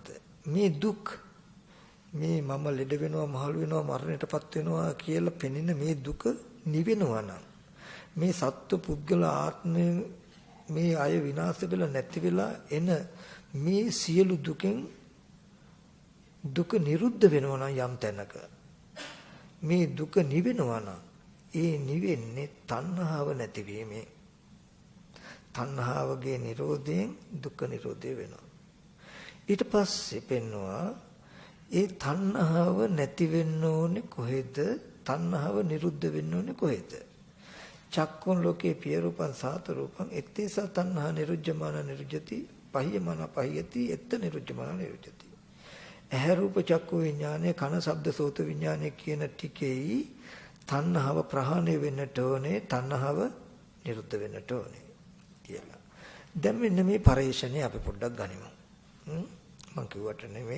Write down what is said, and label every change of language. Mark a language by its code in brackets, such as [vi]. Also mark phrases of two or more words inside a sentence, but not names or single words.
[si] මේ දුක් මේ මම ලෙඩ වෙනවා මහලු වෙනවා මරණයටපත් වෙනවා කියලා පෙනෙන මේ දුක නිවෙනවා නම් මේ සත්ව පුද්ගල ආත්මය මේ අය විනාශ වෙලා නැති වෙලා එන මේ සියලු දුකෙන් දුක නිරුද්ධ වෙනවා නම් යම් තැනක මේ දුක නිවෙනවා නම් ඒ නිවෙන්නේ තණ්හාව නැතිවීමෙන්. තණ්හාවගේ නිරෝධයෙන් දුක්ඛ නිරෝධය වෙනවා. ඊට පස්සේ පෙන්නවා ඒ තණ්හාව නැති වෙන්න ඕනේ කොහෙද? තණ්හාව නිරුද්ධ වෙන්න ඕනේ කොහෙද? [pi] චක්කුන් ලෝකේ පිය රූපං සාත රූපං එත්තේස තණ්හා නිරුද්ධමාන නිරුද්ධති පහියමන පහියති එත්ත නිරුද්ධමාන නිරුද්ධති. [si] ඇහැ රූප චක්කු විඥානය කන ශබ්ද සෝත විඥානය කියන ටිකෙයි තණ්හාව ප්‍රහාණය වෙන්නට ඕනේ, තණ්හාව නිරුද්ධ වෙන්නට ඕනේ කියලා. දැන් මෙන්න මේ පරිශ්‍රණය අපි පොඩ්ඩක් ගනිමු. මම කිව්වට නෙමෙයි.